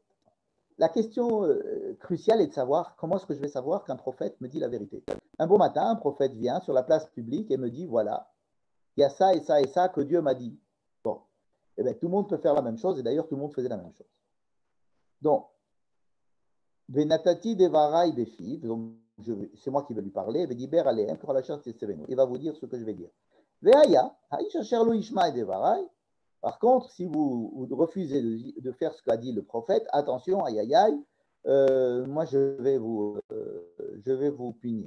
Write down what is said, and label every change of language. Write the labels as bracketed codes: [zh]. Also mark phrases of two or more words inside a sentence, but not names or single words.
[fr] La question cruciale est de savoir comment est-ce que je vais savoir qu'un prophète me dit la vérité. Un beau matin, un prophète vient sur la place publique et me dit, voilà, il y a ça et ça et ça que Dieu m'a dit. Bon, eh bien, tout le monde peut faire la même chose, et d'ailleurs, tout le monde faisait la même chose. Donc, [he] ונתתי דברי בפיו, [fr] donc c'est moi qui vais lui parler, il va vous dire ce que je vais dire. Veaya, par contre, si vous refusez de faire ce qu'a dit le prophète, attention, aïe aïe aïe, moi je vais vous punir.